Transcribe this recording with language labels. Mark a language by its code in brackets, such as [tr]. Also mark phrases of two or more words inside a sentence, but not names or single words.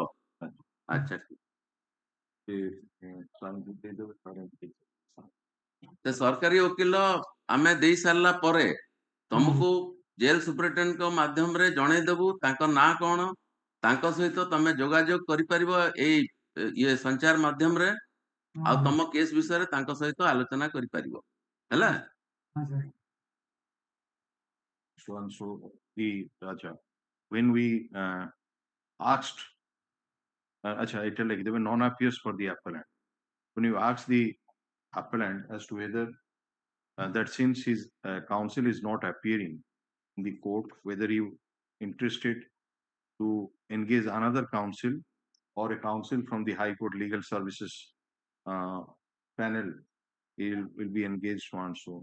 [or] ଆଚ୍ଛା ସେ ସରକାରୀ ଓକିଲ ଆମେ ଦେଇ ସାରିଲା ପରେ ତମକୁ [en] jail superintendent [or] ମାଧ୍ୟମରେ ଜଣେଇଦେବୁ ତାଙ୍କ ନାଁ କଣ, ତାଙ୍କ ସହିତ ତମେ ଯୋଗାଯୋଗ କରିପାରିବ ଏଇ ଇଏ ସଞ୍ଚାର ମାଧ୍ୟମରେ ଆଉ ତମ କେସ୍ ବିଷୟରେ ତାଙ୍କ ସହିତ ଆଲୋଚନା କରିପାରିବ ହେଲା। [en] So and so the Raja, when we asked, it like they were non-appears for the appellant. When you ask the appellant as to whether that since his counsel is not appearing in the court, whether you interested to engage another counsel or a counsel from the High Court Legal Services panel will be engaged so and so.